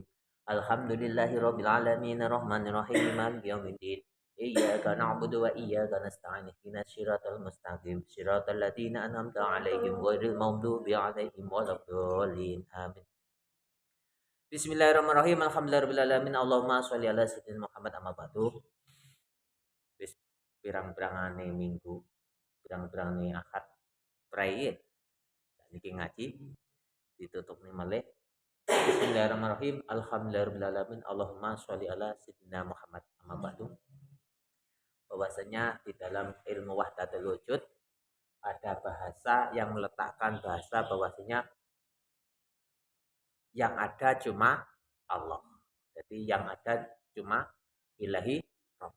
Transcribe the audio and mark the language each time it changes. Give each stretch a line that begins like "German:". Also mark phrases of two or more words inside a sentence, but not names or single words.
Arabic: الحمد لله رب العالمين الرحمن الرحيم مالك يوم الدين. إياك نعبد وإياك نستعين. اهدنا الصراط المستقيم. صراط الذين أنعمت عليهم غير المغضوب عليهم ولا الضالين. Amin. بسم الله الرحمن الرحيم. الحمد لله رب العالمين. اللهم صل على سيدنا محمد أما بعد.
Javanese: Wis pirang-pirangane minggu, pirang-pirangane akad praye. Niki ngaji ditutup nih malih.
Arabic: بسم الله الرحمن الرحيم. الحمد لله رب العالمين. اللهم صل على سيدنا محمد أما بعد.
Indonesian: Bahwasanya di dalam ilmu
Arabic: وحدة الوجود
Indonesian: ada bahasa yang meletakkan bahasa bahwasanya yang ada cuma Allah. Jadi yang ada cuma
Arabic: إلهي ربي.